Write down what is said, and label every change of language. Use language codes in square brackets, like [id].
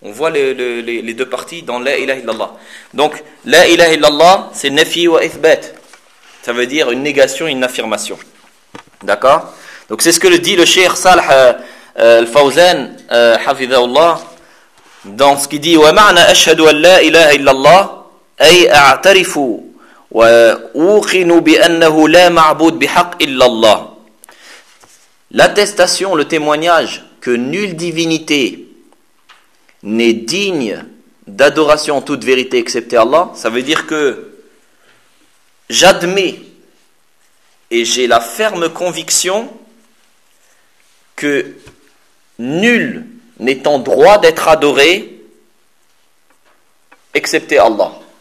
[fr] On voit les deux parties dans la ilaha illallah. Donc, la ilaha illallah, c'est [ar] nafi wa ithbat. [fr] Ça veut dire une négation, une affirmation. D'accord ? Donc, c'est ce que le dit le Cheikh Salih al-Fawzan, hafidhahullah, dans ce qu'il dit : [ar] wa ma'na ashhadu an la ilaha illallah. أي أعترف وأوقن بأنه لا معبود بحق إلا الله. [fr] L'attestation, le témoignage que nulle divinité n'est digne d'adoration en toute vérité excepté Allah, ça veut dire que j'admets et j'ai la ferme conviction que nul n'est en droit d'être adoré excepté Allah.